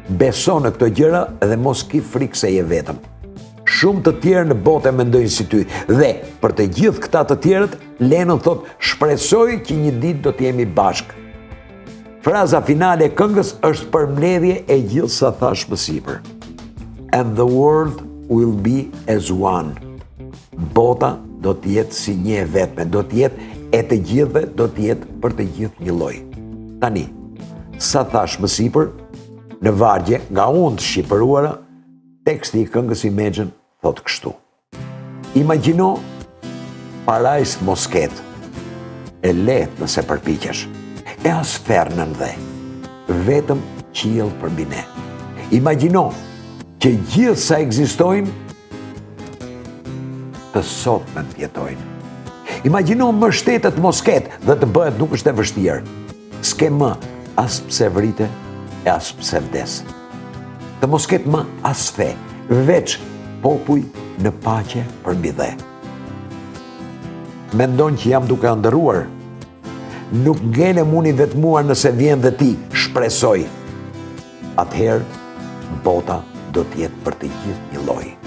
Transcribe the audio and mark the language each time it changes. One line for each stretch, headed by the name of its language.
Albanian: Beso në këto gjëra dhe mos ki frikë se je vetëm. Shumë të tjerë në botë e mendojnë si ty dhe për të gjithë këta të tjerët, Lennon thot shpresoj që një ditë do të jemi bashkë. Fraza finale e këngës është përmbledhje e gjithë sa thash më sipër.
English: And the world will be as one.
Albanian: Bota do të jetë si një e vetme, do të jetë e të gjithëve, do të jetë për të gjithë një lloj. Tani, sa thash më sipër, në vargje nga unë të shqipëruara, teksti i këngës Imagine thot kështu. Imagjino parajsë mos ketë, e lehtë nëse përpiqesh, e as fernën dhe, vetëm qiell përmbi ne. Imagjino që gjithë sa ekzistojnë të sotmen të jetojnë. Imagjino mbështetet mos ketë dhe të bëhet nuk është e vështirë. S'ke më as pse vrite e as pse vdes. Të mos ketë më as fe, veç popull në paqe përmbi dhe. Mendon që jam duke ëndërruar? Nuk ngelem unë i vetmuar nëse vjen dhe ti, shpresoj. Atëherë bota do të jetë për të gjithë një lloj.